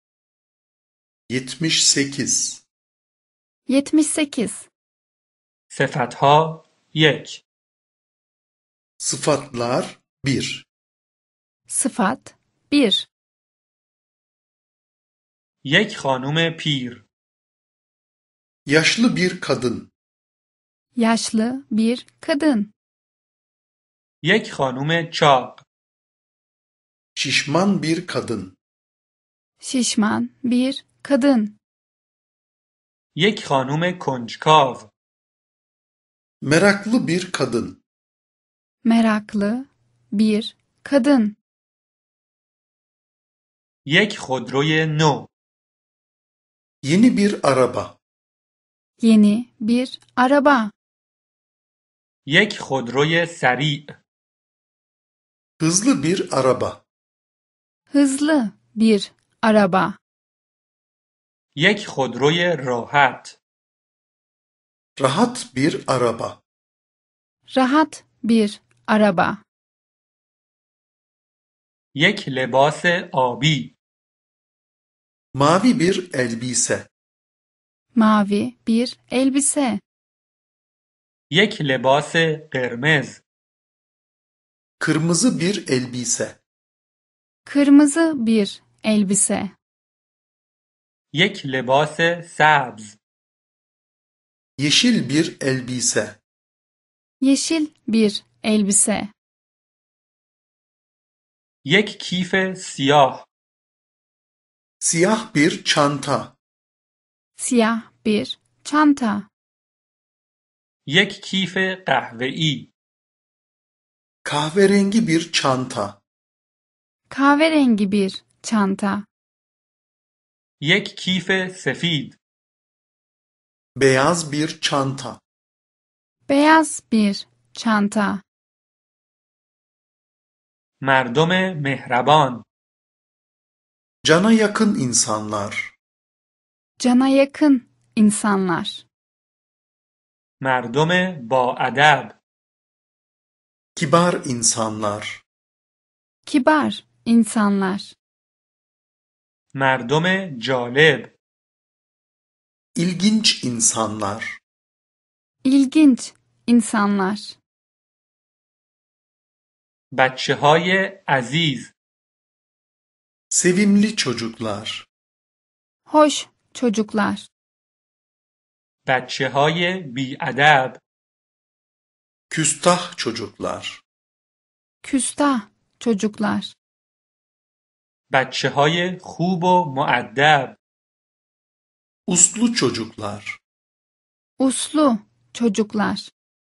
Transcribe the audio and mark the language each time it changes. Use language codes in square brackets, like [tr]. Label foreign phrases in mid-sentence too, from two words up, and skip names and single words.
[fa] 78 78. صفتها 1 [tr] Sıfatlar 1 Sıfat 1. [fa] یک خانم پیر [tr] Yaşlı bir kadın. Yaşlı bir kadın. [fa] یک خانم چاق [tr] Şişman bir kadın. Şişman bir kadın. [fa] یک خانم کنجکاو [tr] Meraklı bir kadın. Meraklı bir kadın. [fa] یک خودروی نو [tr] Yeni bir araba. Yeni bir araba. [fa] یک خودروی سریع [tr] Hızlı bir araba. Hızlı bir araba. [fa] یک خودروی راحت [tr] Rahat bir araba. Rahat bir araba. [fa] یک لباس آبی [tr] Mavi bir elbise. Mavi bir elbise. [fa] یک لباس قرمز [tr] Kırmızı bir elbise. Kırmızı bir elbise. [fa] یک لباس سبز [tr] Yeşil bir elbise. Yeşil bir elbise. [fa] یک کیف سیاه [tr] Siyah bir çanta. Siyah bir çanta. [fa] یک کیف قهوه‌ای [tr] Kahverengi bir çanta. Kahverengi bir çanta. [fa] یک کیف سفید [tr] Beyaz bir çanta. Beyaz bir çanta. [fa] مردم مهربان [tr] Cana yakın insanlar. Cana yakın insanlar. [fa] مردم با ادب [tr] Kibar insanlar. Kibar insanlar. [fa] مردم جالب [tr] İlginç insanlar. İlginç insanlar. [fa] بچه‌های عزیز [tr] Sevimli çocuklar. Hoş çocuklar. [fa] بچه‌های بی‌ادب [tr] Küstah çocuklar. Küstah çocuklar. [fa] بچه‌های خوب و مؤدب [tr] Uslu çocuklar. Uslu çocuklar.